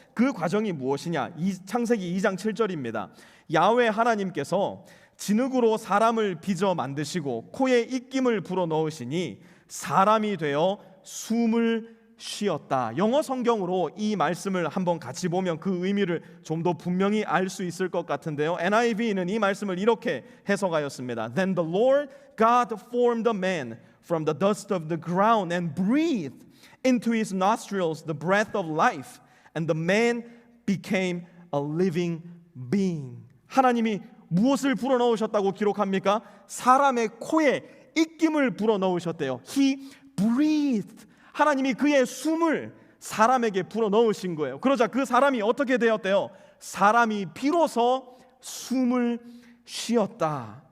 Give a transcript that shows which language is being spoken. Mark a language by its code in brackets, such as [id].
[ko] 그 과정이 무엇이냐? 창세기 2장 7절입니다. 야훼 하나님께서 진흙으로 사람을 빚어 만드시고 코에 입김을 불어넣으시니 사람이 되어 숨을 쉬었다. 영어 성경으로 이 말씀을 한번 같이 보면 그 의미를 좀 더 분명히 알 수 있을 것 같은데요. NIV는 이 말씀을 이렇게 해석하였습니다. [en] Then the Lord God formed a man from the dust of the ground and breathed into his nostrils the breath of life, and the man became a living being. [ko] 하나님이 무엇을 불어넣으셨다고 기록합니까? 사람의 코에 입김을 불어넣으셨대요. [en] He breathed. [ko] 하나님이 그의 숨을 사람에게 불어넣으신 거예요. 그러자 그 사람이 어떻게 되었대요? 사람이 비로소 숨을 쉬었다.